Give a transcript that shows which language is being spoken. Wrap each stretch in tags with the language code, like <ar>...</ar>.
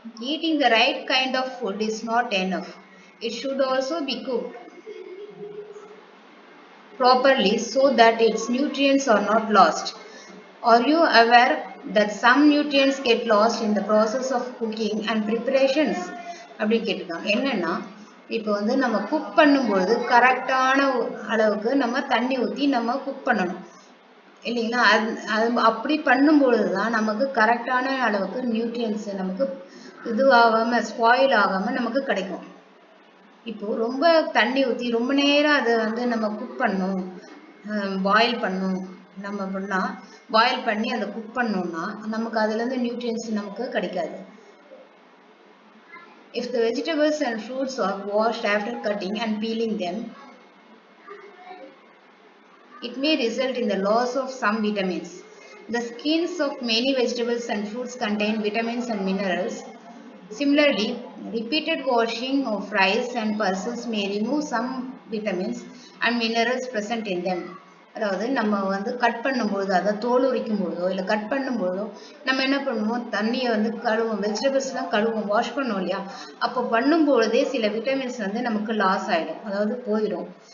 <en>Eating the right kind of food is not enough. It should also be cooked properly so that its nutrients are not lost. Are you aware that some nutrients get lost in the process of cooking and preparations?</en> <ta>அப்படி கேட்டிருக்காங்க. என்னன்னா, இப்போ வந்து நம்ம cook பண்ணும்பொழுது கரெக்டான அளவுக்கு நம்ம தண்ணி ஊற்றி நம்ம குக் பண்ணணும் இல்லைங்களா? அது அப்படி பண்ணும்பொழுது தான் நமக்கு கரெக்டான அளவுக்கு நியூட்ரியன்ஸ் நமக்கு இதுவாகாமல், ஸ்பாயில் ஆகாமல் நமக்கு கிடைக்கும். இப்போ ரொம்ப தண்ணி ஊற்றி ரொம்ப நேரம் அதை வந்து நம்ம குக் பண்ணணும், பாயில் பண்ணணும், நம்ம பண்ணால் பாயில் பண்ணி அதை குக் பண்ணோம்னா நமக்கு அதுலேருந்து நியூட்ரியன்ஸ் நமக்கு கிடைக்காது.</ta> <en>If the vegetables and fruits are washed after cutting and peeling them, it may result in the loss of some vitamins. The skins of many vegetables and fruits contain vitamins and minerals. Similarly, repeated washing of rice and pulses may remove some vitamins and minerals present in them.</en> <ta>அதாவது நம்ம வந்து cut பண்ணும்பொழுது, அதை தோல் உரிக்கும் பொழுதோ இல்லை cut பண்ணும்பொழுதோ நம்ம என்ன பண்ணுவோம், தண்ணியை வந்து கழுவோம், வெஜிடபிள்ஸ்லாம் கழுவோம், வாஷ் பண்ணுவோம் இல்லையா? அப்போ பண்ணும்பொழுதே சில விட்டமின்ஸ் வந்து நமக்கு லாஸ் ஆகிடும், அதாவது போயிடும்.</ta>